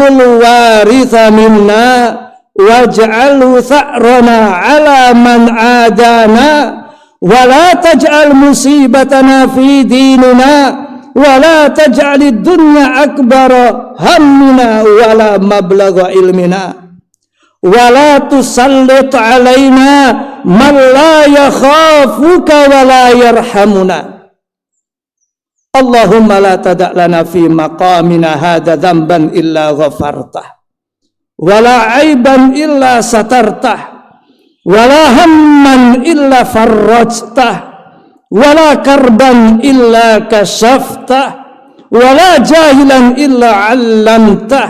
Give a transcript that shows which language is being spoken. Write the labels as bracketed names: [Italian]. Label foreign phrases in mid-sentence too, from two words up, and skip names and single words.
[Arabic] الوارث منا واجعله ثأرنا على من عادانا ولا تجعل مصيبتنا في ديننا ولا تجعل الدنيا أكبر همنا ولا مبلغ علمنا ولا تسلط علينا من لا يخافك ولا يرحمنا. اللهم لا تدع لنا في مقامنا هذا ذنبا إلا غفرته ولا عيبا إلا سترته ولا aiban illa satartah wa la هما إلا فرجته ولا كربا إلا كشفته ولا جاهلا إلا علمته